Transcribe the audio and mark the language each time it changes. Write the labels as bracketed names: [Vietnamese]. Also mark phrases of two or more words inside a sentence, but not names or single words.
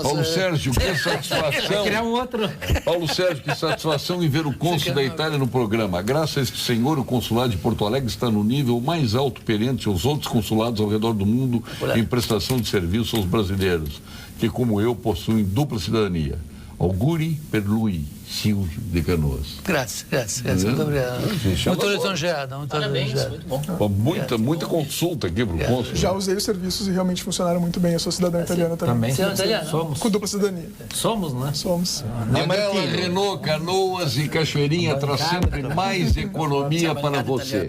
[Portuguese] Paulo Sérgio, que satisfação. Criar um outro. Paulo Sérgio, que satisfação em ver o cônsul da Itália no programa. Graças a este senhor, o consulado de Porto Alegre está no nível mais alto perante aos outros consulados ao redor do mundo em prestação de serviço aos brasileiros, que, como eu, possuem dupla cidadania. [Italian] Auguri per lui, Silvio de Canoas. [Portuguese] Grazie. Muito obrigado. Muito lisonjeado. Parabéns, muito bom. Muita consulta aqui pro cônsul. Já usei os serviços e realmente funcionaram muito bem. Eu sou cidadão italiano também. Também somos. Com dupla cidadania. Somos, né? Somos. A Gala Renault Canoas e Cachoeirinha traz sempre mais economia para você.